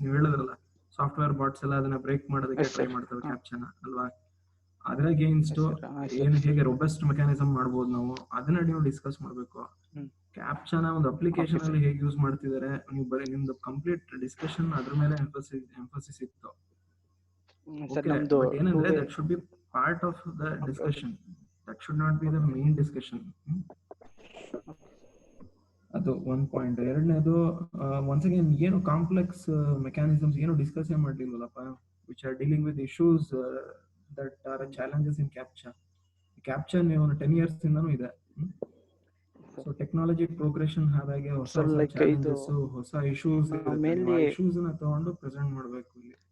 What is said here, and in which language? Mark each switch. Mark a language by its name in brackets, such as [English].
[Kannada] ನೀವು ಹೇಳಿದ್ರಲ್ಲ, software bots ಎಲ್ಲ ಅದನ್ನ ಬ್ರೇಕ್ ಮಾಡೋದಕ್ಕೆ ಟ್ರೈ ಮಾಡ್ತವೆ ಕ್ಯಾಪ್ಚಾನ ಅಲ್ವಾ? ಅದರ ಅಗೇನ್ಸ್ಟ್ ಹೇಗೆ ರೋಬಸ್ಟ್ ಮೆಕ್ಯಾನಿಸಮ್ ಮಾಡ್ಬೋದು ನಾವು, ಅದನ್ನ ನೀವು ಡಿಸ್ಕಸ್ ಮಾಡ್ಬೇಕು. ಕ್ಯಾಪ್ಚಾನ ಒಂದು ಅಪ್ಲಿಕೇಶನ್ ಅಲ್ಲಿ ಹೇಗೆ ಯೂಸ್ ಮಾಡ್ತಿದ್ದಾರೆ, ನೀವು ಬರೀ ನಿಮ್ದು ಕಂಪ್ಲೀಟ್ ಡಿಸ್ಕಷನ್ ಅದ್ರ ಮೇಲೆ ಎಂಫಸಿಸ್ ಇತ್ತು. [English] But [Kannada] ಏನಂದ್ರೆ [English] that should be part of the discussion. That should not be the main discussion. ಅದು one point. [Kannada] ಎರಡನೇದು, [English] once again ಏನು complex mechanisms ಏನು discuss ಮಾಡ್ಲಿಲ್ವಲ್ಲಪ್ಪ, which are dealing with issues that are challenges in captcha ನೀವು 10 years [Kannada] ಇಂದನೂ ಇದೆ. So technology progression ಆದಾಗೆ ಹೊಸ challenges, ಹೊಸ issues ನ ತಗೊಂಡು ಪ್ರೆಸೆಂಟ್ ಮಾಡ್ಬೇಕು ಇಲ್ಲಿ.